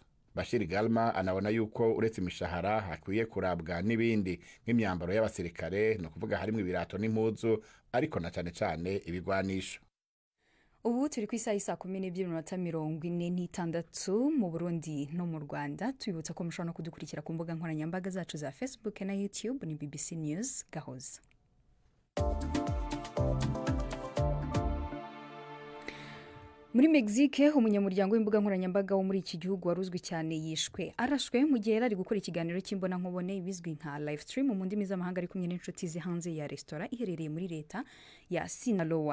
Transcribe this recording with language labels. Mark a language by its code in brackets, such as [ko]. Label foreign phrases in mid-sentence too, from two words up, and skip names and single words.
[rn] Bashir Galma anabona yuko uretse imishahara hakwiye kurabwa n'ibindi nk'imyambaro y'abasirikare, no kuvuga harimo ibirato n'impuzu, ariko na cyane ibigwanisho. [rw] Ubu turi ku isaha 12:46 mu Burundi no mu Rwanda. Twibutsa ko mushobora no kudukurikira ku mbuga nkoranyambaga zacu za Facebook na YouTube ni BBC News Gahoza. Muri Mexique, umunyamuryango w'imbuga nkoranyambaga wo muri iki gihugu waruzwi cyane yishwe arashwe mu gihe yari gukora ikiganiro cy'imbona nkubone ibizwi nka [en] live stream [rw] mu ndimi z'amahanga ari kumwe n'inshuti zihanze ya restaurant iherereye muri leta ya Sinaloa.